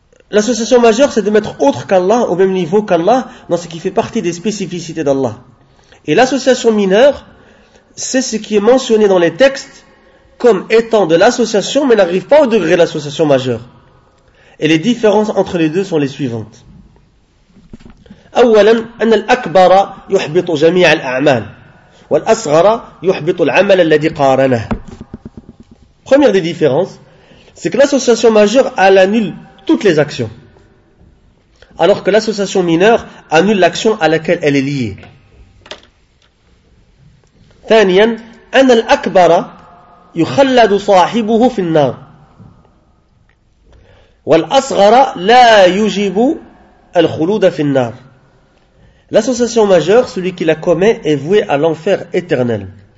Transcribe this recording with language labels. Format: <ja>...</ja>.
<fr>L'association majeure, c'est de mettre autre qu'Allah, au même niveau qu'Allah, dans ce qui fait partie des spécificités d'Allah. Et l'association mineure, c'est ce qui est mentionné dans les textes comme étant de l'association, mais n'arrive pas au degré de l'association majeure. Et les différences entre les deux sont les suivantes.</fr> <ar>أولاً أن الأكبر يحبط جميع الأعمال والأصغر يحبط العمل الذي قارنه.</ar> <fr>Première des différences, c'est que l'association majeure elle annule toutes les actions, alors que l'association mineure annule l'action à laquelle elle est liée.</fr> <ar>ثانياً أن الأكبر يخلد صاحبه في النار والأصغر لا يجب الخلود في النار.</ar> <fr>L'association majeure, celui qui la commet, est voué à l'enfer éternel.</fr>